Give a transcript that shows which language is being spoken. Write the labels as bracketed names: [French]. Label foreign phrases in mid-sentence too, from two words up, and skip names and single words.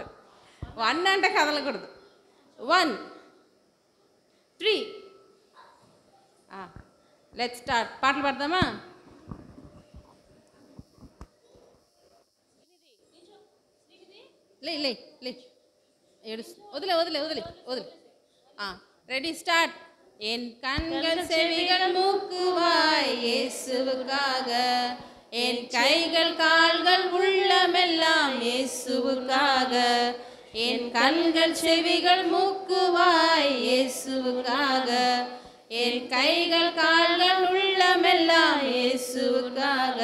[Telugu] 1 అంటే కదలకూడదు. 1 3 [English] let's start. [Telugu] పాటలు పాడదామా? లే లే లే ఏడు వదిలే వదిలే వదిలే వదిలే. [English] ready start. [Tamil] என் கண்கள் செவிகள் மூக்குவாய் இயேசுவுக்காக, என் கைகள் கால்கள் உள்ளமெல்லாம் இயேசுவுக்காக. என் கண்கள் செவிகள் மூக்குவாய் இயேசுவுக்காக, என் கைகள் கால்கள் உள்ளமெல்லாம் இயேசுவுக்காக.